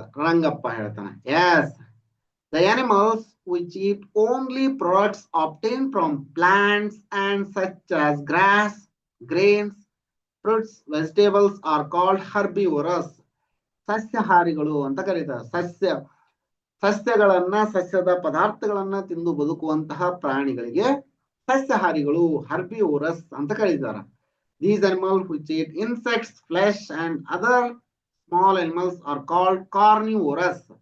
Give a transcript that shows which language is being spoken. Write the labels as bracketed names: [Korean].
[English] Rangappa [Kannada] ಹೇಳ್ತಾನೆ, [English] yes, the animals which eat only products obtained from plants and such as grass, grains, fruits vegetables are called herbivorous. [Kannada] ಸಸ್ಯಾಹಾರಿಗಳು ಅಂತ ಕರೀತಾರೆ. ಸಸ್ಯದ ಪದಾರ್ಥಗಳನ್ನ ತಿಂದು ಬದುಕುವಂತಹ ಪ್ರಾಣಿಗಳಿಗೆ ಸಸ್ಯಾಹಾರಿಗಳು ಹರ್ಬಿವೋರಸ್ ಅಂತ ಕರೀತಾರೆ. [English] These animals which eat insects, flesh and other small animals are called carnivorous.